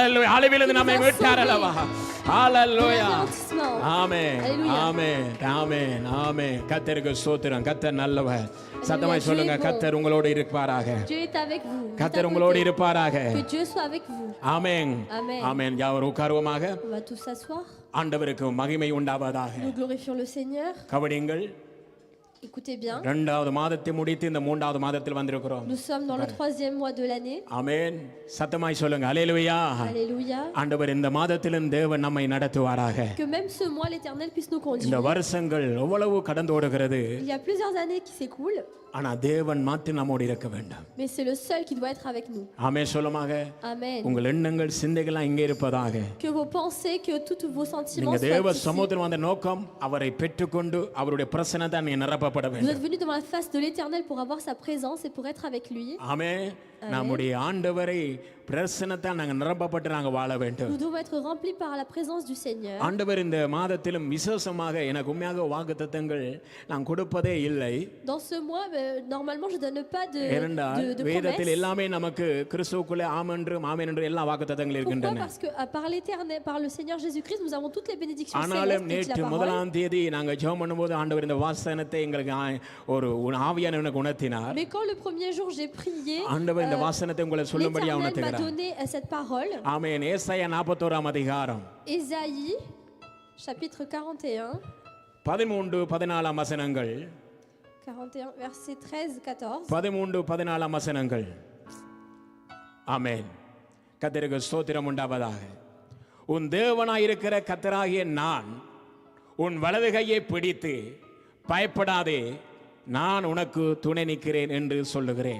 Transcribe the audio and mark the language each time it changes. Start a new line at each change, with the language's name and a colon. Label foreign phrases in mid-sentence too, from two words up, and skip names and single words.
Tamil: ஹalleluya அழிவிலிருந்து நம்மை மீட்டார் அல்லவா ஹalleluya ஆமென் ஆமென் ஆமென் ஆமென் கர்த்தருக்கு ஸ்தோத்திரம் கர்த்தர் நல்லவர் சத்தமாய் சொல்லுங்க கர்த்தர் உங்களோடு இருப்பாராக கர்த்தர் உங்களோடு இருப்பாராக ஆமென் ஆமென் யாவர் உட்காருவோமாக ஆண்டவருக்கு மகிமை உண்டாவதாக கவனியுங்கள்
French: Écoutez bien.
Tamil: இரண்டாவது மாதத்தை முடித்து இந்த மூன்றாவது மாதத்தில் வந்திருக்கிறோம்.
French: Nous sommes dans le 3e mois de l'année.
Tamil: ஆமென். சத்தமாய் சொல்லுங்க அல்லேலூயா.
French: Alléluia.
Tamil: ஆண்டவர் இந்த மாதத்திலும் தேவன் நம்மை நடத்துவாராக.
French: Que même ce mois l'Éternel puisse nous conduire.
Tamil: இந்த வருஷங்கள் எவ்வளவு கடந்து ஓடுகிறது.
French: Il y a plusieurs années qui s'écoulent.
Tamil: ஆனா தேவன் மாத்திரம் நம்மோடு இருக்க வேண்டும்.
French: Mais c'est le seul qui doit être avec nous.
Tamil: ஆமென் சொல்லுமாக.
French: Amen.
Tamil: உங்கள் எண்ணங்கள் சிந்தைகள் இங்கே இருப்பதாக.
French: Que vos pensées, que tous vos sentiments
Tamil: நீங்க தேவ சமூகத்தில் வந்த நோக்கம் அவரை பெற்றுக்கொண்டு அவருடைய பிரசன்னத்தை நீ நிரப்பப்பட வேண்டும்.
French: Vous êtes venus devant la face de l'Éternel pour avoir sa présence et pour être avec lui.
Tamil: ஆமென். நம்முடைய ஆண்டவரை பிரசன்னத்தை நாங்க நிரப்பப்பட்டு நாங்க வாழ வேண்டும்.
French: Nous devons être remplis par la présence du Seigneur.
Tamil: ஆண்டவர் இந்த மாதத்திலும் விசேஷமாக எனக்கு உண்மையாக வாக்குத்தத்தங்கள் நான் கொடுப்பதே இல்லை.
French: Dans ce mois normalement je donne pas de
Tamil: வேதத்தில் எல்லாமே நமக்கு கிறிஸ்துவுக்குள்ளே ஆமென்றும் ஆமென் என்று எல்லா வாக்குத்தத்தங்கள் இருக்கின்றன.
French: Pourquoi? Parce que par l'Éternel, par le Seigneur Jésus-Christ, nous avons toutes les bénédictions
Tamil: ஆனாலும் நேற்று முதலாம் தேதி நாங்க ஜெபம் பண்ணும்போது ஆண்டவர் இந்த வாசனத்தை எங்களுக்கு ஒரு ஆவியானவர் எனக்கு உணர்த்தினார்.
French: Mais quand le premier jour j'ai prié,
Tamil: ஆண்டவர் இந்த வாசனத்தை உங்களுக்கு சொல்லும்படியா உணர்த்துகிறார்.
French: donné cette parole.
Tamil: ஆமென். ஏசாயா 41ஆம் அதிகாரம்.
French: Ésaïe chapitre 41.
Tamil: 13-14 வசனங்கள்.
French: 41 verset 13-14.
Tamil: 13-14 வசனங்கள். ஆமென். கர்த்தருக்கு ஸ்தோத்திரம் உண்டாவதாக. உன் தேவனாய் இருக்கிற கர்த்தராகிய நான் உன் வலது கையை பிடித்து பயப்படாதே நான் உனக்கு துணை நிற்கிறேன் என்று சொல்லுகிறேன்.